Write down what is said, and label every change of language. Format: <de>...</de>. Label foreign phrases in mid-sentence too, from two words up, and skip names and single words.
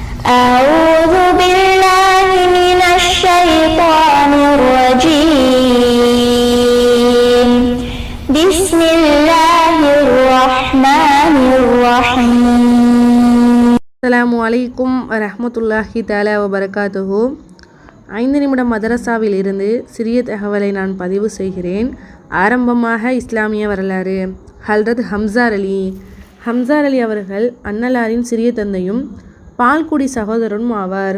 <ar>أعوذ بالله من الشيطان الرجيم بسم الله الرحمن الرحيم. السلام عليكم ورحمة الله تعالى وبركاته.</ar> <ta>5 நிமிட மதரசாவில் இருந்து சிறிய தகவலை நான் பதிவு செய்கிறேன். ஆரம்பமாக இஸ்லாமிய வரலாறு. ஹல்ரத் ஹம்சார் அலி அவர்கள் அன்னலாரின் சிறிய தந்தையும் பால்குடி சகோதரனும் ஆவார்.</ta>